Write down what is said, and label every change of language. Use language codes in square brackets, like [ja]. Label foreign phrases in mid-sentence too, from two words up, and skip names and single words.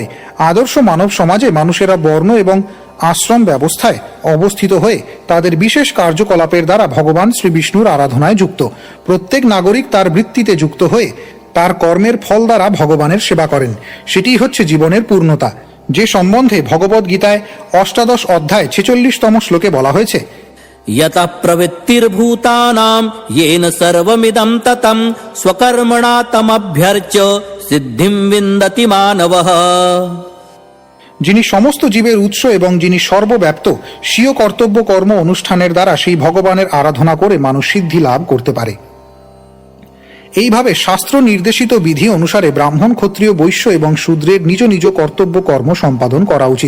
[bn] আদর্শ মানব সমাজে মানুষেরা বর্ণ এবং আশ্রম ব্যবস্থায় অবস্থিত হয়ে তাদের বিশেষ কার্যকলাপের দ্বারা ভগবান শ্রী বিষ্ণুর আরাধনায় যুক্ত। প্রত্যেক নাগরিক তার বৃত্তিতে যুক্ত হয়ে তার কর্মের ফল দ্বারা ভগবানের সেবা করেন, সেটিই হচ্ছে জীবনের পূর্ণতা। যে সম্বন্ধে ভগবদ গীতায় 8ম অধ্যায় 46তম শ্লোকে বলা হয়েছে [sa] यतः प्रवृत्तिर्भूतानां येन सर्वमिदं ततं स्वकर्मणा तमभ्यर्च्य सिद्धिं विन्दति मानवः। [bn] যিনি সমস্ত জীবের উৎস এবং যিনি সর্বব্যাপ্ত, স্বীয় কর্তব্য কর্ম অনুষ্ঠানের দ্বারা সেই ভগবানের আরাধনা করে মানুষ সিদ্ধি লাভ করতে পারে। এইভাবে শাস্ত্র নির্দেশিত বিধি অনুসারে ব্রাহ্মণ, ক্ষত্রিয়, বৈশ্য এবং শূদ্রের নিজ নিজ কর্তব্য কর্ম সম্পাদন করা উচিত।